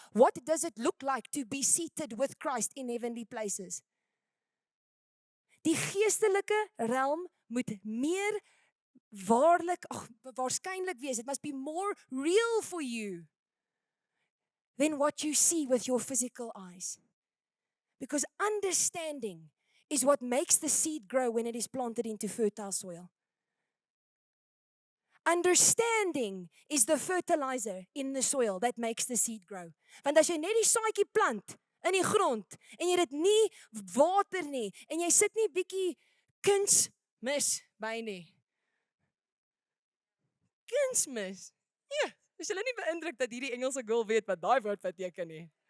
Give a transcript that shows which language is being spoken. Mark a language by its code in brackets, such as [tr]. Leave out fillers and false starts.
[en] What does it look like to be seated with Christ in heavenly places? [af] Die geestelike realm moet meer waarskynlik wees. [en] It must be more real for you than what you see with your physical eyes. Because understanding is what makes the seed grow when it is planted into fertile soil. Understanding is the fertilizer in the soil that makes the seed grow. [af] Want as jy net die saadjie plant in die grond en jy dit nie water nie en jy sit nie bietjie kunsmis by nie. Kunsmis. Ja, is julle nie beïndruk dat hierdie Engelse girl weet wat daai woord beteken nie?